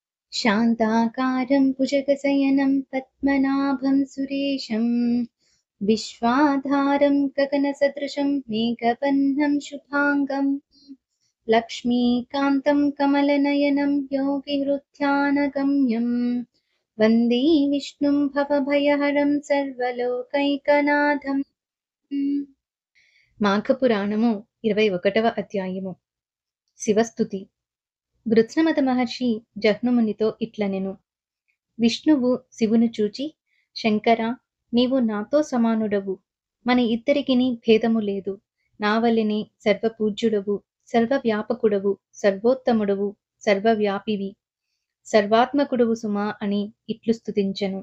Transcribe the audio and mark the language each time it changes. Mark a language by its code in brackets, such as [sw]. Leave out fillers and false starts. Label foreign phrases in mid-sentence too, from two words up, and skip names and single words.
[sa] शान्ताकारं भुजगशयनं पद्मनाभं सुरेशं विश्वाधारं गगनसदृशं मेघवर्णं शुभाङ्गं लक्ष्मीकान्तं कमलनयनं योगिहृद्यानगम्यं वन्दे विष्णुं भवभयहरं सर्वलोकैकनाथम्। [te] మాఘపురాణము 21వ అధ్యాయము. శివస్తుతి. గృత్సమత మహర్షి జహ్నుమునితో ఇట్లనెను. విష్ణువు శివును చూచి, శంకరా, నీవు నాతో సమానుడవు, మన ఇద్దరికిని భేదము లేదు, నా వల్లనే సర్వపూజ్యుడవు, సర్వవ్యాపకుడవు, సర్వోత్తముడవు, సర్వవ్యాపివి, సర్వాత్మకుడవు సుమా అని ఇట్లు స్తుతించెను.